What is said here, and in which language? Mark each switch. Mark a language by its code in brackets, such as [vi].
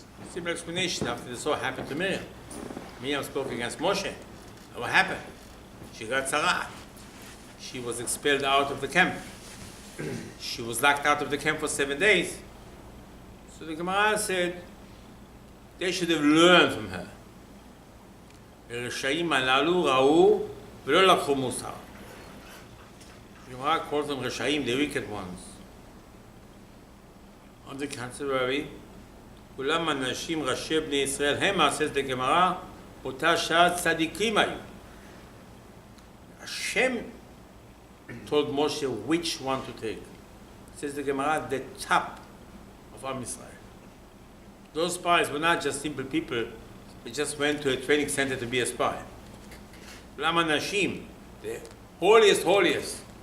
[en] Simple explanation after this all happened to Miriam. Miriam spoke against Moshe. And what happened? She got tzara. She was expelled out of the camp. She was locked out of the camp for 7 days. So the Gemara said they should have learned from her. [he] הרשעים הללו ראו ולא לקחו מוסר. [en] The Gemara calls them רשעים, the wicked ones. On the contrary, [he] כולם אנשים ראשי בני ישראל המה, [en] says the Gemara, [he] אותה שעה צדיקים היו. [en] Hashem told Moshe which one to take. Says the Gemara, the top of Am Israel. Those spies were not just simple people. They just went to a training center to be a spy. [he] Lama Nashim, [en] the holiest.